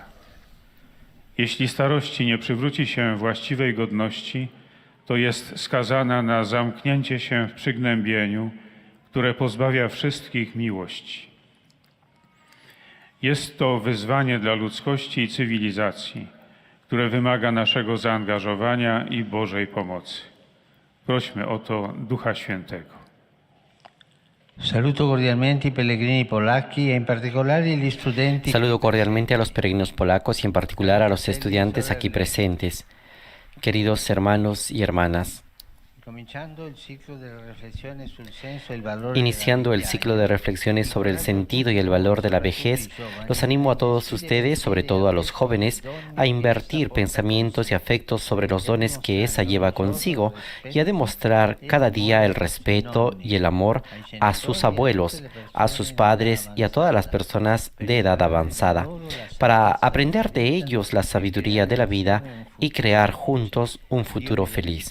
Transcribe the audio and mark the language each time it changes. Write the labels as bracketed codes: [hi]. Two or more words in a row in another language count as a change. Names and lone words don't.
[pl] Jeśli starości nie przywróci się właściwej godności, to jest skazana na zamknięcie się w przygnębieniu, które pozbawia wszystkich miłości. Jest to wyzwanie dla ludzkości i cywilizacji, które wymaga naszego zaangażowania i Bożej pomocy. Prośmy o to Ducha Świętego. [it] Saludo cordialmente i pellegrini polacchi e in particolare gli studenti. [es] Saludo cordialmente a los peregrinos polacos y en particular a los estudiantes aquí presentes. Queridos hermanos y hermanas, iniciando el ciclo de reflexiones sobre el sentido y el valor de la vejez, los animo a todos ustedes, sobre todo a los jóvenes, a invertir pensamientos y afectos sobre los dones que esa lleva consigo y a demostrar cada día el respeto y el amor a sus abuelos, a sus padres y a todas las personas de edad avanzada, para aprender de ellos la sabiduría de la vida y crear juntos un futuro feliz.